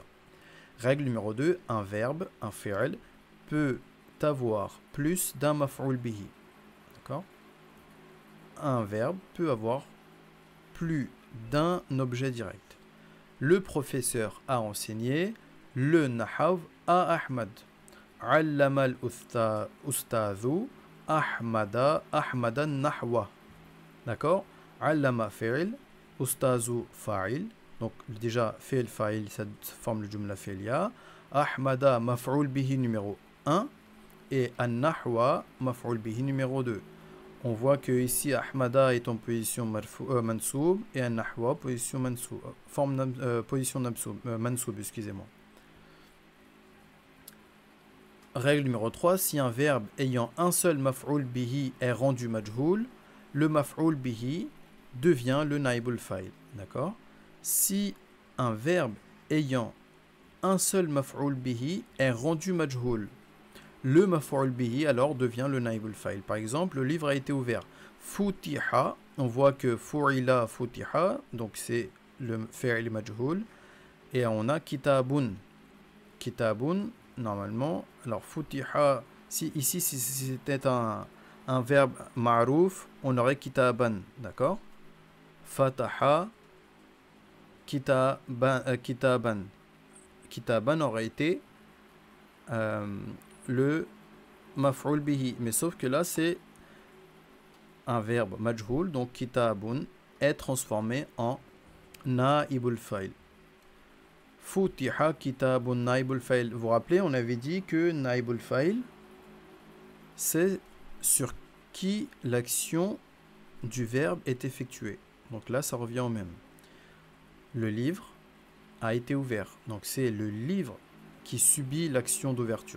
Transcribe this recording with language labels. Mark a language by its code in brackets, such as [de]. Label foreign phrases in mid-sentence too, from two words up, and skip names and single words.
[fr] Règle numéro 2, un verbe, un fi'l, peut avoir plus d'un [ar] مفعول به. [fr] D'accord? Un verbe peut avoir plus d'un objet direct. Le professeur a enseigné le nahw à Ahmad. [ar] علم الأستاذ أحمدا النحو. [fr] D'accord? [ar] علم فعل، الأستاذ فاعل. [fr] Donc déjà [ar] فعل فاعل, [fr] ça forme le [ar] جملة فعلية. أحمد مفعول به [fr] numéro 1 et [ar] النحو مفعول به [fr] numéro 2. On voit que ici Ahmada est en position mansoub et an-nahwa position mansoub, position mansoub, excusez-moi. Règle numéro 3, si un verbe ayant un seul [ar] مفعول به [fr] est rendu majhoul, le [ar] مفعول به [fr] devient le [ar] نائب الفاعل. [fr] D'accord? Si un verbe ayant un seul [ar] مفعول به [fr] est rendu majhoul, le [ar] مفعول به [fr] alors devient le [ar] نائب الفاعل. [fr] Par exemple, le livre a été ouvert. Futiha, on voit que [ar] فعل فتح, [fr] donc c'est le [ar] فعل مجهول. [fr] Et on a kitabun. Kitabun, normalement. Alors futiha, ici si c'était un verbe ma'rouf, on aurait kitaban. D'accord? [ar] Fataha, kitaban. [fr] Kitaban aurait été le [ar] مفعول به, [fr] mais sauf que là c'est un verbe majhoul, donc kitabun est transformé en [ar] نائب الفاعل. فتح كتاب نائب الفاعل. [fr] Vous vous rappelez, on avait dit que [ar] نائب الفاعل [fr] c'est sur qui l'action du verbe est effectué. Donc là, ça revient au même. Le livre a été ouvert. Donc c'est le livre qui subit l'action d'ouverture.